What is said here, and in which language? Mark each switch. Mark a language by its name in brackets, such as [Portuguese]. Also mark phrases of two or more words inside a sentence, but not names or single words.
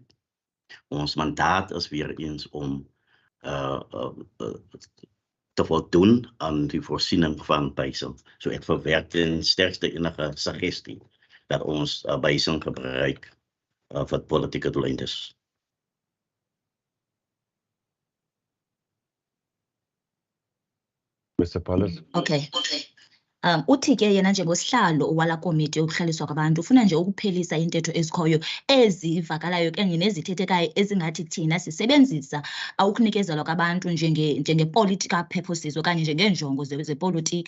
[Afrikaans] Ons mandaat is weer eens om te voldoen aan die voorsiening van behuising. So ek verwerk ten sterkste enige suggestie dat ons behuising gebruik vir politieke doeleindes. Mr. Paulus. [Xhosa] Okay. Uthi ke yena njengosihlalo wala komiti yokuhlaliswa kwabantu ufuna nje ukuphelisa intetho ezikhoyo ezivakalayo ke nezithethekayo ezingathi thina sisebenzisa ukunikezelwa kwabantu njenge- [English] political purposes [Xhosa] okanye njengeenjongo zepolitiki.